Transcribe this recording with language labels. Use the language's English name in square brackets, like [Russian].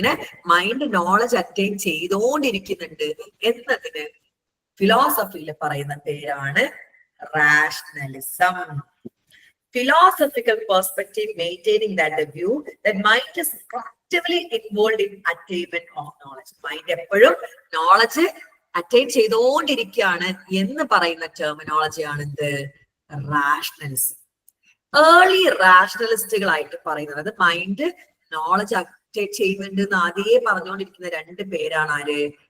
[Malayalam] ഇങ്ങനെ mind knowledge attain ചെയ്തോണ്ടിരിക്കുന്നുണ്ട് എന്നതിന് ഫിലോസഫിയിൽ പറയുന്ന പേരാണ് rationalism. [English] Philosophical perspective maintaining that the view that mind is actively involved in attainment of knowledge. [Malayalam] Mind എപ്പോഴും knowledge attain ചെയ്തുകൊണ്ടിരിക്കുകയാണ് എന്ന് പറയുന്ന ടെർമിനോളജി ആണ് എന്ത്? റാഷണലിസം. ഏർലി റാഷണലിസ്റ്റുകളായിട്ട് പറയുന്നത് മൈൻഡ് നോളജ് അറ്റൈൻ ചെയ്യുന്നുണ്ട് എന്ന് ആദ്യമേ പറഞ്ഞുകൊണ്ടിരിക്കുന്ന 2 പേരാണ് ആര്?